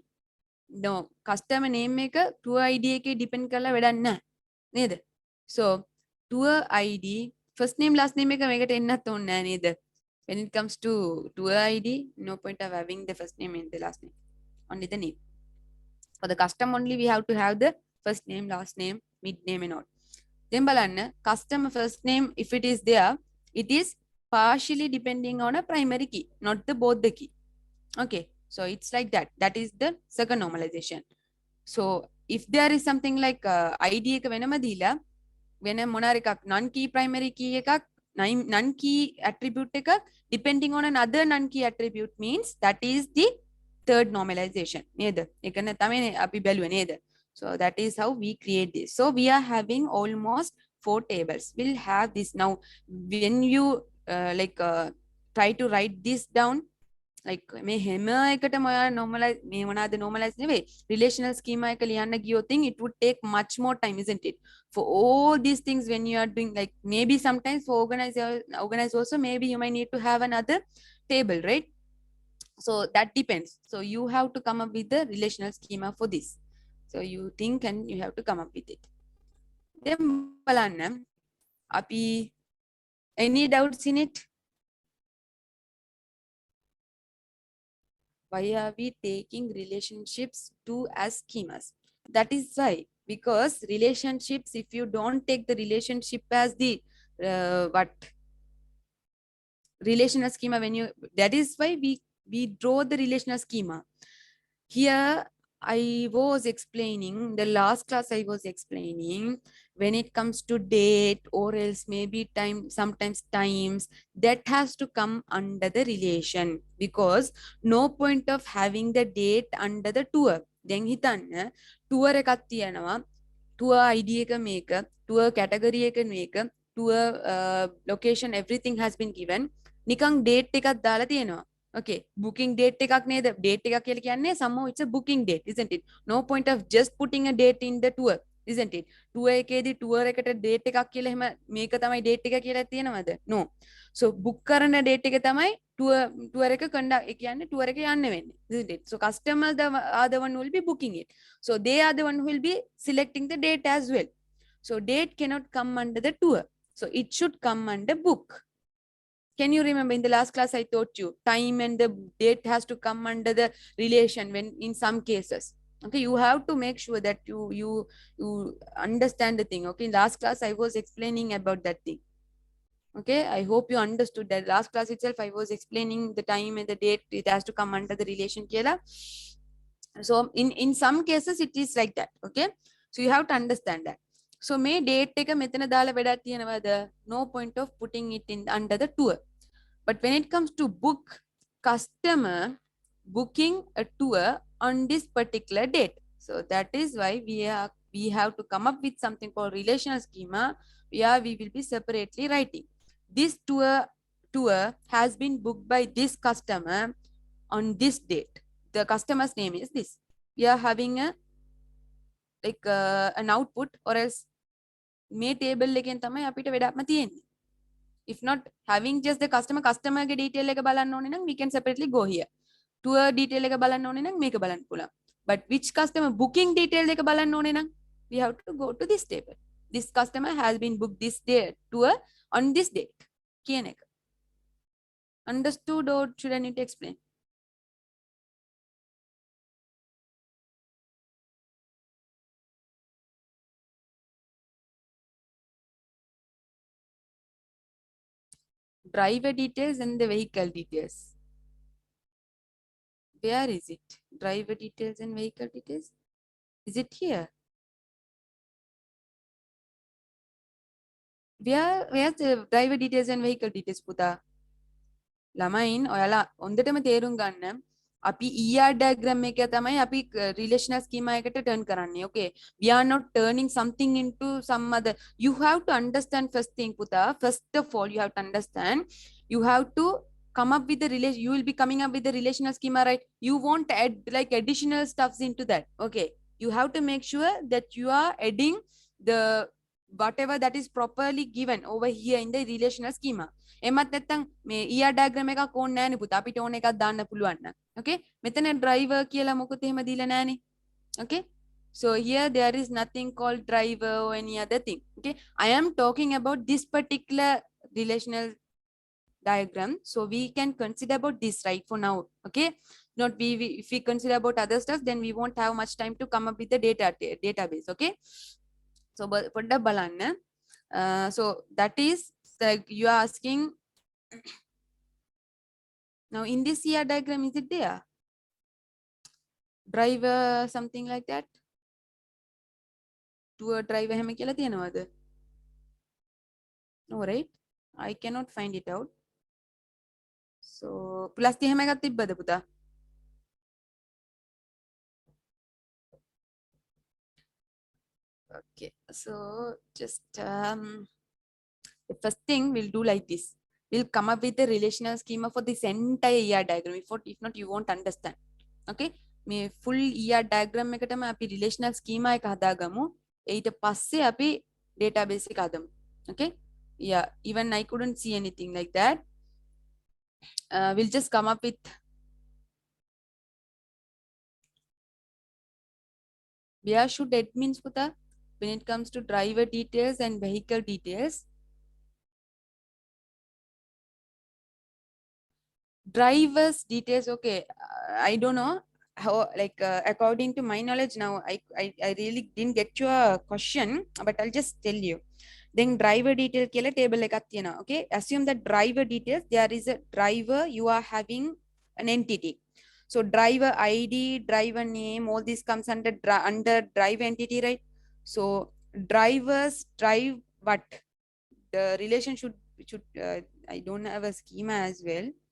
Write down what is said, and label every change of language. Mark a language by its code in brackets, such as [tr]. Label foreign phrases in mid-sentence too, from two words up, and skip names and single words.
[si] No, [en] customer name [si] එක [en] tour ID [si] එකේ depend කරලා වැඩක් නැහැ. නේද? [en] So tour ID first name last name [si] එක මේකට එන්නත් ඕනේ නැහැ නේද? [en] When it comes to tour ID, no point of having the first name and the last name. Only the name. For the custom only we have to have the first name, last name, mid name and all. Then balanna customer first name, if it is there, it is partially depending on a primary key, not the both the key. Okay, so it's like that. That is the second normalization. So if there is something like ID [si] එක වෙනම දීලා වෙන මොනාර එකක් [en] non key primary key එකක් non key attribute එකක් depending on another non key attribute means that is the third normalization [si] නේද ඒකන තමයි අපි බැලුවේ නේද. [en] So that is how we create this. So we are having almost 4 tables. We'll have this now. When you try to write this down, like [si] මේ හැම එකටම ඔයා normalize මේ මොනවාද normalize නෙවෙයි relational schema එක ලියන්න ගියොත් [en] it would take much more time, isn't it? For all these things when you are doing, like maybe sometimes for organize also maybe you might need to have another table, right? So that depends. So you have to come up with the relational schema for this. So you think and you have to come up with it. Then [si] බලන්න අපි [en] any doubts in it? Why are we taking relationships to as schemas? That is why, because relationships, if you don't take the relationship as the relational schema, when you, that is why we draw the relational schema. Here I was explaining, the last class I was explaining, when it comes to date or else maybe time, sometimes times, that has to come under the relation, because no point of having the date under the tour. [si] Then හිතන්න tour එකක් තියෙනවා, [en] tour ID [si] එක මේක, [en] tour category [si] එක මේක, [en] tour location, everything has been given. [si] නිකන් date එකක් දාලා තියෙනවා. Okay, [en] booking date [si] එකක් නේද? Date එකක් කියලා කියන්නේ [en] somehow it's a booking date, isn't it? No point of just putting a date in the tour, isn't it? [si] Tour එකේදී tour එකට date එකක් කියලා එහෙම මේක තමයි date එක කියලා තියෙනවද? [en] No. [si] So book කරන date එක තමයි tour එක conduct ඒ කියන්නේ tour එක යන්න වෙන්නේ, [en] isn't it? So customers are the one who will be booking it. So they are the one who will be selecting the date as well. So date cannot come under the tour. So it should come under book. Can you remember in the last class I taught you time and the date has to come under the relation when in some cases. Okay, you have to make sure that you understand the thing. Okay, in last class I was explaining about that thing. Okay, I hope you understood that. Last class itself I was explaining the time and the date, it has to come under the relation කියලා. So in some cases it is like that. Okay, so you have to understand that. [si] So may date එක මෙතන දාලා වැඩක් තියෙනවද? [en] No point of putting it in under the tour. But when it comes to book, customer booking a tour on this particular date. So that is why we have to come up with something called relational schema where we will be separately writing. This tour has been booked by this customer on this date. The customer's name is this. We are having a like an output or else may table [si] එකෙන් තමයි අපිට වැඩක්ම තියෙන්නේ. [en] If not having just the customer ge detail [si] එක බලන්න ඕනේ නම් [en] we can separately go here. [si] Tour detail එක බලන්න ඕනේ නම් මේක බලන්න පුළුවන්. [en] But which customer booking detail [si] එක බලන්න ඕනේ නම් [en] we have to go to this table. This customer has been booked this day tour on this date. [si] කියන එක. [en] Understood or should I need to explain? Driver details and the vehicle details. Where is it? Driver details and vehicle details. Is it here? Where's the driver details and vehicle details පුතා? [si] ළමයින් ඔයාලා හොඳටම තේරුම් ගන්න. අපි [en] ER diagram [si] එක තමයි අපි [en] relational schema [si] එකට turn කරන්නේ. [en] Okay, we are not turning something into some other. You have to understand first thing පුතා. First of all you have to understand, you have to come up with the relation. You will be coming up with the relational schema, right? You won't add like additional stuffs into that. Okay, you have to make sure that you are adding the whatever that is properly given over here in the relational schema. [si] එමත් නැත්තම් මේ [en] ER diagram [si] එකක් ඕනේ නැහැනේ පුතා. අපිට ඕන එකක් දාන්න පුළුවන් නම්. Okay, මෙතන driver කියලා මොකුත් එහෙම දීලා නැහැනේ. [en] Okay, so here there is nothing called driver or any other thing. Okay, I am talking about this particular relational diagram, so we can consider about this right for now. Okay, not we if we consider about other stuff then we won't have much time to come up with the database. Okay, so [si] පොඩ්ඩක් බලන්න. [en] So that is like you are asking now in this ER diagram, is it there? Driver something like that? Tour driver [si] හැම කියලා තියෙනවද? [en] No, right? I cannot find it out. So plus 30 [si] හැම එකක් තිබ්බද පුතා? [en] Okay, so just the first thing we'll do like this. We'll come up with the relational schema for this entire ER diagram. If not, you won't understand. [si] Okay, මේ full [en] ER diagram [si] එකටම අපි [en] relational schema [si] එක හදාගමු. ඊට පස්සේ අපි database එක හදමු. [en] Okay, yeah, even I couldn't see anything like that. We'll just come up with where should admins puta when it comes to driver details and vehicle details. Drivers details, okay, I don't know how, like according to my knowledge now, I really didn't get your question, but I'll just tell you. [si] Then [en] driver detail [si] kela table එකක් තියෙන. [en] Okay, assume that driver details, there is a driver, you are having an entity. So driver ID, driver name, all this comes under drive entity, right? So drivers drive what? The relation should I don't have a schema as well.